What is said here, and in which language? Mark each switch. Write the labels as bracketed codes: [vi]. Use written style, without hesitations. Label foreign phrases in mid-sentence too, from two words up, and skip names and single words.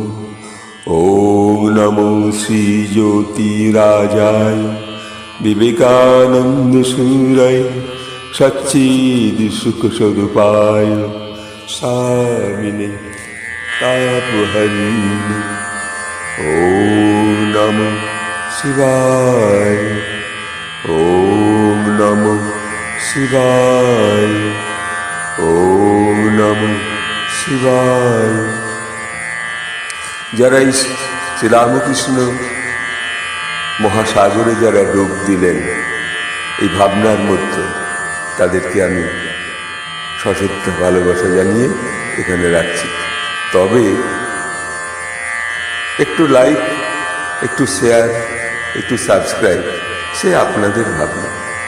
[sa] ওম নমো শ্রী জ্যোতিরাজায় বিবেকানন্দ সুরায় সচ্চিদ সুখ স্বরূপায় স্বামিনে তাপহরিণে। ওম নমো শিবায়। ওম নমো শিবায়। ওম নমো শিবায়। [bn] যারা এই শ্রীরামকৃষ্ণ মহাসাগরে যারা ডুব দিলেন এই ভাবনার মধ্যে, তাদেরকে আমি সশ্রদ্ধ ভালোবাসা জানিয়ে এখানে রাখছি। তবে একটু লাইক, একটু শেয়ার, একটু সাবস্ক্রাইব, সে আপনাদের ভাবনা।